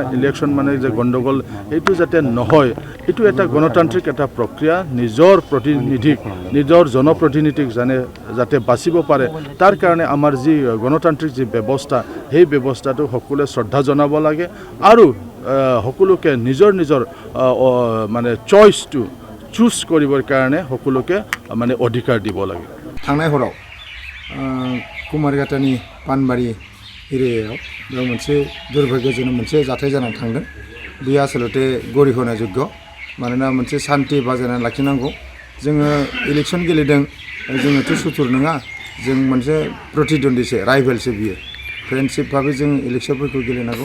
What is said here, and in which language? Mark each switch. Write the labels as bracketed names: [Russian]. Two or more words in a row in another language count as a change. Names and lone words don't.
[Assamese] ইলেকশ্যন মানে যে গণ্ডগোল এইটো যাতে নহয় এইটো এটা গণতান্ত্ৰিক এটা প্ৰক্ৰিয়া নিজৰ প্ৰতিনিধিক নিজৰ জনপ্ৰতিনিধিক যাতে বাচিব পাৰে তাৰ কাৰণে আমাৰ যি গণতান্ত্ৰিক যি ব্যৱস্থা সেই ব্যৱস্থাটো সকলোৱে শ্ৰদ্ধা জনাব লাগে আৰু সকলোকে নিজৰ মানে চইচটো চুজ কৰিবৰ কাৰণে সকলোকে মানে অধিকাৰ দিব লাগে [Bodo] थांनाय हराव कुमारघाटानि पानबारि एरियायाव बेयाव मोनसे दुर्भाग्यजनक मोनसे जाथाय जानानै थांदों बेयो आसलते गरि होनो योग्य मानोना मोनसे शान्ति बाजायनानै लाखिनांगौ जोङो इलेक्सन गेलेदों जोङोथ' सुथुर नङा जों मोनसे प्रतिद्वन्दिसो राइभेलसो बियो फ्रेन्डशिप भाबै जों इलेक्सनफोरखौ गेलेनांगौ